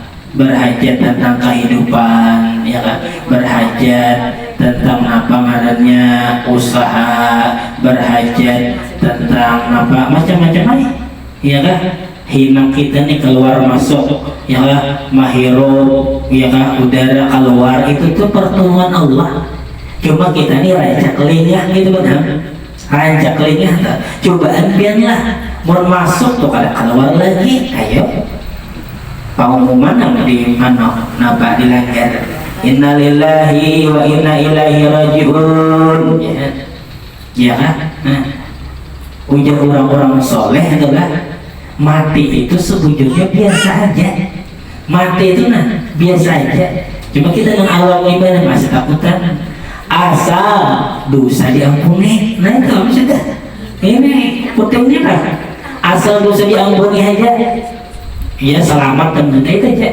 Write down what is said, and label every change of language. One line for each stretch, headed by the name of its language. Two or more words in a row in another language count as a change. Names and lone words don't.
Banjar: Berhajat tentang kehidupan ya kan, berhajat tentang apa ngarannya usaha, berhajat tentang apa macam-macam aja ya kan. Hinak kita nih keluar masuk ya kan, mahirup ya kan, udara keluar itu tuh pertolongan Allah. Cuma kita nih rancak lingah gitu benar, rancak lingah cobaan biarlah mau masuk tuh kada keluar lagi. Ayo pengumuman yang di mana napa dilanggar,
Arabic: إنا لله وإنا إليه راجعون
Banjar: ya kan. Nah, ujar orang-orang soleh adalah mati itu sebujurnya biasa aja. Mati itu nah biasa aja, cuma kita dengan awam ibadah masih takutan asal dosa diampuni. Nah itu sudah, ini pentingnya kan asal dosa diampuni aja ya selamat dan itu aja.